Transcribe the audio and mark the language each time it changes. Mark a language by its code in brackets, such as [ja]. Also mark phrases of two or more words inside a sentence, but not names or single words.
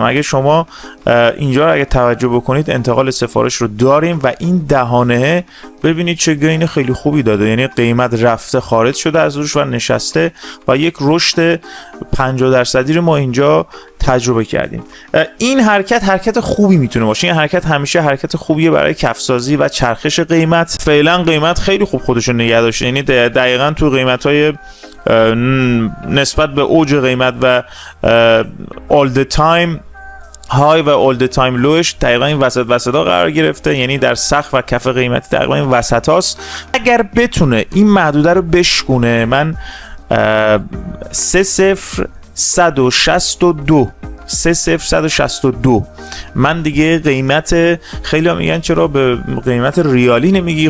[fa] اگه شما اینجا رو اگه توجه بکنید انتقال سفارش رو داریم و این دهانه ببینید چه گین خیلی خوبی داده، یعنی قیمت رفته خارج شده از روش و نشسته و یک رشد 50% رو ما اینجا تجربه کردیم. این حرکت خوبی میتونه باشه. این حرکت همیشه حرکت خوبیه برای کفسازی و چرخش قیمت. فعلا قیمت خیلی خوب خودش رو نگه داشته، یعنی دقیقاً تو قیمت‌های نسبت به اوج قیمت و [en] all the time [fa] های و [en] all the time low [fa] ش دقیقا این وسط ها قرار گرفته، یعنی در سقف و کف قیمتی دقیقا این وسط هاست. اگر بتونه این محدوده رو بشکونه، من 30162 من دیگه قیمت، خیلی ها میگن چرا به قیمت ریالی نمیگی؟